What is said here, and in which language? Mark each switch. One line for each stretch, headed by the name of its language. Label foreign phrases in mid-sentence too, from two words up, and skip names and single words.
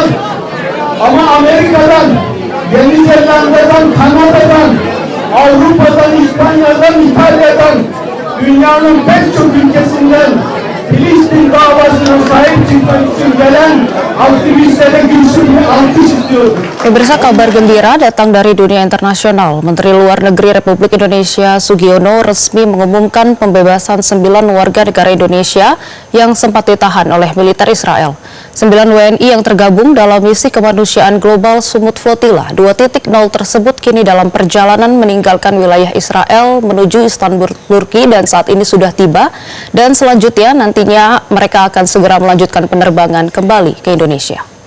Turkish: Ama Amerika'dan, Yeni Zelanda'dan, Kanada'dan, Avrupa'dan, İspanya'dan, İtalya'dan, dünyanın pek çok ülkesinden Filistin davasına sahip çıkmak için gelen aktivistlere güçlü bir alkış istiyoruz.
Indonesian: Pemirsa, kabar gembira datang dari dunia internasional. Menteri Luar Negeri Republik Indonesia Sugiono resmi mengumumkan pembebasan 9 warga negara Indonesia yang sempat ditahan oleh militer Israel. 9 WNI yang tergabung dalam misi kemanusiaan global Sumut Flotilla 2.0 tersebut kini dalam perjalanan meninggalkan wilayah Israel menuju Istanbul, Turki dan saat ini sudah tiba dan selanjutnya nantinya mereka akan segera melanjutkan penerbangan kembali ke Indonesia.